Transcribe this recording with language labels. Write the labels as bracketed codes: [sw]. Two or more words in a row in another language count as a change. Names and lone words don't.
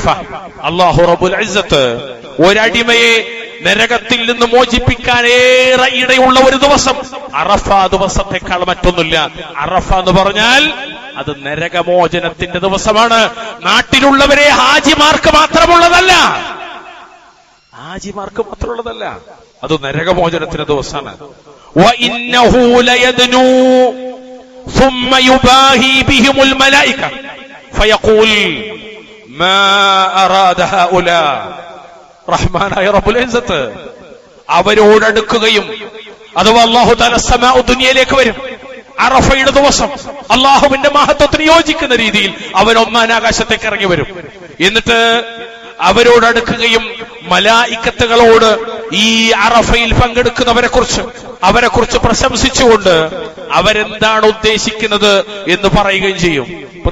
[ml] അല്ലാഹു [ar] رب العزة [ml] ഒരടിമയെ നരകത്തിൽ നിന്ന് മോചിപ്പിക്കാൻ ഏറെ ഇടയുള്ള ഒരു ദിവസം അറഫ ദിവസത്തെക്കാൾ മറ്റൊന്നുമില്ല. അറഫ എന്ന് പറഞ്ഞാൽ അത് നരകമോചനത്തിന്റെ ദിവസമാണ്. നാട്ടിലുള്ളവരെ ഹാജിമാർക്ക് മാത്രമുള്ളതല്ല, അത് നരകമോചനത്തിന്റെ ദിവസമാണ്. [ar] وإنه ليدنو ثم يباهي بهم الملائكة فيقول ما أراد هؤلاء. [ml] റഹ്മാനായ [ar] رب العزة [ml] അവരോടടുക്കുകയും, അഥവാ [ar] الله تعالى سماء الدنيا [ml] വരും. അറഫയുടെ ദിവസം അള്ളാഹുവിന്റെ മഹത്വത്തിന് യോജിക്കുന്ന രീതിയിൽ അവൻ ഒന്നാം ആകാശത്തേക്ക് ഇറങ്ങി വരും. എന്നിട്ട് അവരോടടുക്കുകയും മലായിക്കത്തുകളോട് ഈ അറഫയിൽ പങ്കെടുക്കുന്നവരെ കുറിച്ച് പ്രശംസിച്ചുകൊണ്ട് അവരെന്താണ് ഉദ്ദേശിക്കുന്നത് എന്ന് പറയുകയും ചെയ്യും.